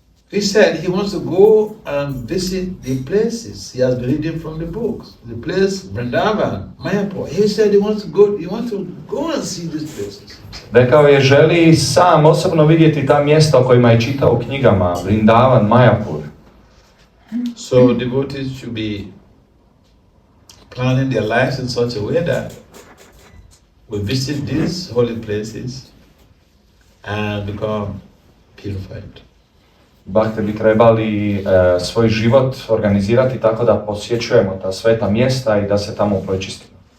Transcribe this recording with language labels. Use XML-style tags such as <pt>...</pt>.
<en>He said he wants to go and visit the places he has been reading from the books. The place, Vrindavan, Mayapur. He said he wants to go and see these places.</en> <hr>Rekao je, želi sam osobno vidjeti ta mjesta o kojima je čitao u knjigama, Vrindavan, Mayapur.</hr> <en>So devotees should be planning their lives in such a way that we visit these holy places and become purified.</en> <hr>Bhakti bi trebali svoj život organizirati tako da posjećujemo ta sveta mjesta i da se tamo pročistimo.</hr>